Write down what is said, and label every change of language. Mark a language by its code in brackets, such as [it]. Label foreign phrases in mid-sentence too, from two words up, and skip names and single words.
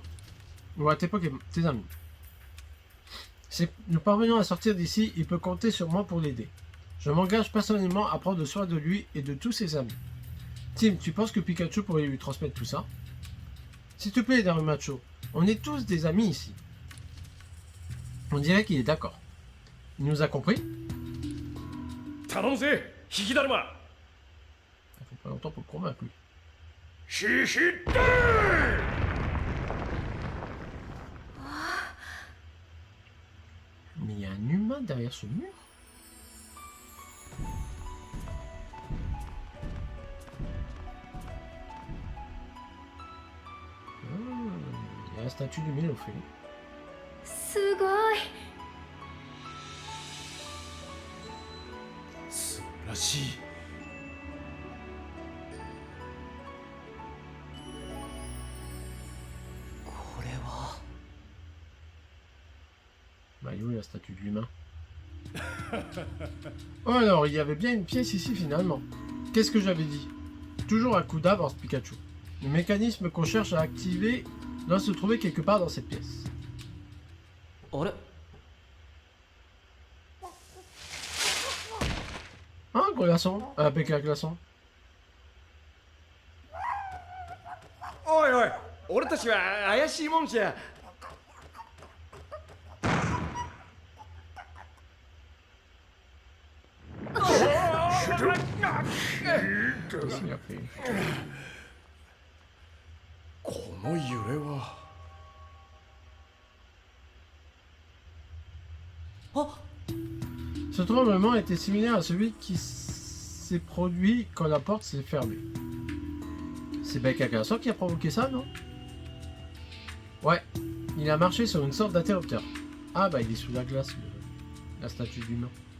[fr] Ou à tes Pokémon, tes amis. Si nous parvenons à sortir d'ici, il peut compter sur moi pour l'aider. Je m'engage personnellement à prendre soin de lui et de tous ses amis. Tim, tu penses que Pikachu pourrait lui transmettre tout ça? S'il te plaît, Darumacho, on est tous des amis ici. On dirait qu'il est d'accord. Il nous a compris? [ja] 頼むぜ、引きだるま。 [fr] Il faut pas longtemps pour le convaincre, lui. シシッテー。 Mais il y a un humain derrière ce mur? Il y a la statue du Mélophée. [ja] すごい。素晴らしい。これは [fr] Bah, il est où la statue de l'humain? Oh alors, il y avait bien une pièce ici finalement. Qu'est-ce que j'avais dit? Toujours un coup d'avance, Pikachu. Le mécanisme qu'on cherche à activer doit se trouver quelque part dans cette pièce. [ja] あれ [fr] Hein, gros glaçon? Avec un glaçon. [ja] おいおい、俺たちは怪しいもんじゃ。 [fr] Qu'est-ce qu'il a fait? [ja] この揺れは。あ [fr] Ce tremblement était similaire à celui qui s'est produit quand la porte s'est fermée. C'est Bec à Glaçon qui a provoqué ça, non? Ouais, il a marché sur une sorte d'interrupteur. Ah bah il est sous la glace, la statue d'humain.